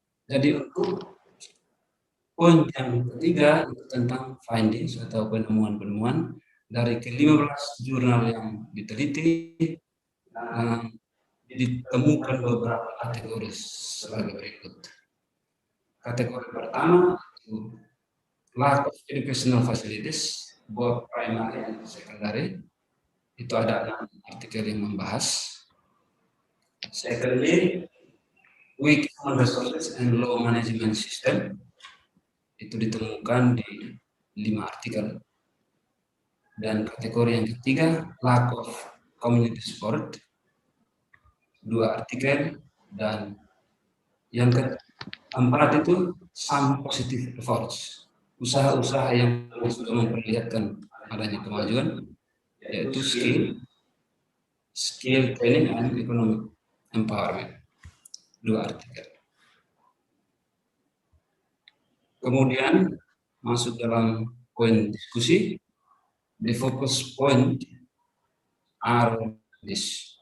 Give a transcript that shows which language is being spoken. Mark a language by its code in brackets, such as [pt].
[id] Jadi untuk poin yang ketiga itu tentang findings atau penemuan-penemuan dari ke-15 jurnal yang diteliti, ditemukan beberapa kategori sebagai berikut. Kategori pertama itu [en] lack of educational facilities, both primary [id] dan [en] secondary. [id] Itu ada 6 artikel yang membahas. [en] Secondly, weak human resources and low management system. [id] Itu ditemukan di 5 artikel. Dan kategori yang ketiga, [en] lack of community support, [id] 2 artikel. Dan yang keempat itu [en] some positive efforts, [id] usaha-usaha yang sudah memperlihatkan adanya kemajuan. yaitu [en] skill training and economic empowerment. [id] 2 artikel. Kemudian masuk dalam poin diskusi. [en] The focus point are this.